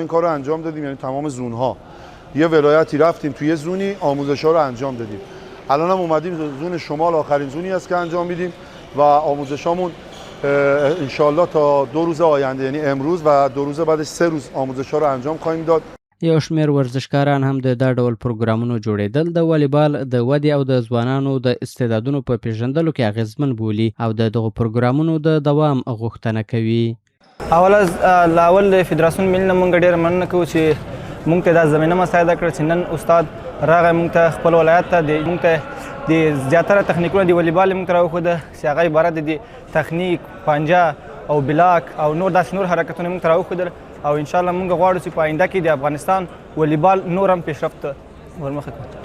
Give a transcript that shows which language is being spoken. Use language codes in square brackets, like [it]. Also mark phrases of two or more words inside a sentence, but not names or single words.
[fa] این کار رو انجام دادیم، یعنی تمام زون‌ها. یه ولایتی رفتیم توی زونی آموزش‌ها رو انجام دادیم. الان هم اومدیم زون شمال آخرین زونی است که انجام میدیم و آموزشامون ان شاءالله تا 2 روز آینده، یعنی امروز و 2 روز بعدش 3 روز آموزش‌ها رو انجام خواهیم داد. [ps] یو شمېر ورزشکاران هم د دا ډول پروګرامونو جوړېدل د والیبال د ودې او د ځوانانو د استعدادونو په پیژندلو کې اغیزمن بولي او د دغو پروګرامونو د دوام غوښتنه کوي. اول فدراسیون ملي نه مونږ ډېره مننه کوو چې مونږ ته دا زمینه مساعده کړه چې نن استاد راغی مونږ ته خپل ولایت ته مونږ ته د زیاتره تخنیکونه د والیبال مونږ ته راوښوده چې هغه عبارت د تخنیک، پنجه او بلاک او نور داسې نور حرکتونه مونږ ته راوښودل او انشاءالله مونږ غواړو چې په آینده کې د افغانستان والیبال نور هم پیشرفت ورمخه کړي.